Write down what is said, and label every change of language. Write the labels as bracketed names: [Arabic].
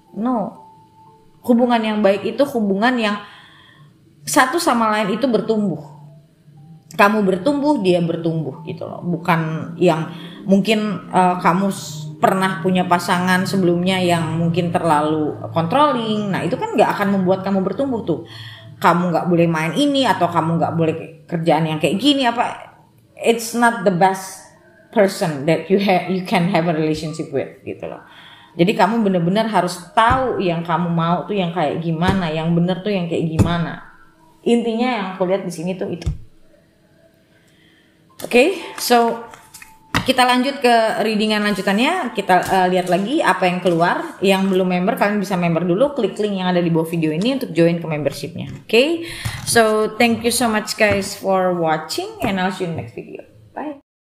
[Indonesian] No, hubungan yang baik itu hubungan yang satu sama lain itu bertumbuh. Kamu bertumbuh, dia bertumbuh gitu loh. Bukan yang mungkin kamu pernah punya pasangan sebelumnya yang mungkin terlalu controlling. Nah itu kan gak akan membuat kamu bertumbuh tuh. Kamu gak boleh main ini, atau kamu gak boleh kerjaan yang kayak gini apa. [English] It's not the best person that you can have a relationship with [Indonesian] gitu loh. Jadi kamu benar-benar harus tahu yang kamu mau tuh yang kayak gimana, yang benar tuh yang kayak gimana. Intinya yang aku lihat di sini tuh itu. Oke, so kita lanjut ke readingan lanjutannya. Kita lihat lagi apa yang keluar. Yang belum member, kalian bisa member dulu. Klik link yang ada di bawah video ini untuk join ke membershipnya. [English] Oke, so thank you so much guys for watching, and I'll see you in the next video. Bye.